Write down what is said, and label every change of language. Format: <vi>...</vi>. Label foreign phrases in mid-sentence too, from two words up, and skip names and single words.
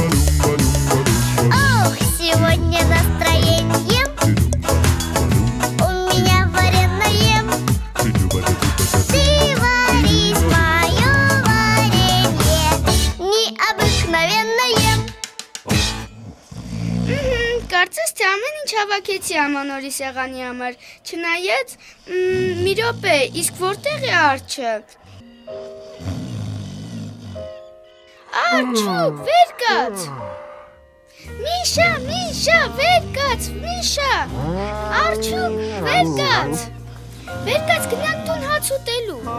<ru>Ох, сегодня настроение у меня вареное. Ты варись, мое варенье, необыкновенное.</ru> <hy>Կարծես թե ամեն ինչ հավաքեցի ամանորի սեղանի համար, չնայած մի րոպե, իսկ որտեղ է արջը։ Արջու, վեր կաց։ Միշա, վեր կաց, Միշա։ Արջու, վեր կաց։ Վեր կաց գնանք տուն հաց ուտելու։</hy>